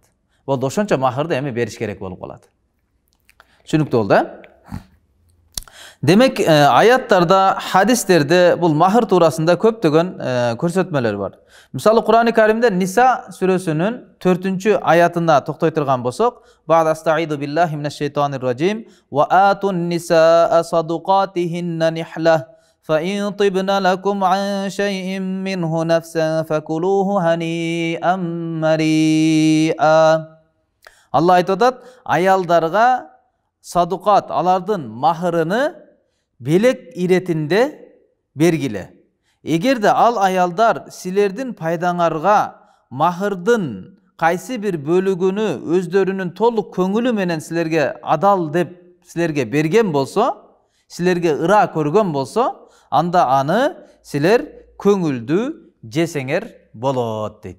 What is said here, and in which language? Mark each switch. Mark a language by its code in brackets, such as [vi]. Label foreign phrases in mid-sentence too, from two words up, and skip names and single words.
[ky] Болду, ошончо махырды эми бериш керек болуп калат. Түшүнүктүү болду, Демек, аяттарда, хадистерде бул махыр туурасында көптөгөн көрсөтмөлөр бар. Мисалы Кур'ан-ы Каримде Ниса сүрөсүнүн 4-аятына токтой турган болсок, [ar] "بعد أستعيذ بالله من الشيطان الرجيم وآتوا النساء صدقاتهن نحلة فإن طبن لكم عن شيء منه نفسا فكلوه هنيئا مريئا." [ky] Алла айтып атат, аялдарга садуқат, алардын махырыны белек иретинде бергиле. Эгерде ал аялдар силердин пайдаңарга махырдын кайсы бир бөлүгүнү өздөрүнүн толук көңүлү менен силерге адал деп силерге берген болсо, силерге ыра көргөн болсо, анда аны силер көңүлдүү жесеңер болот дейт.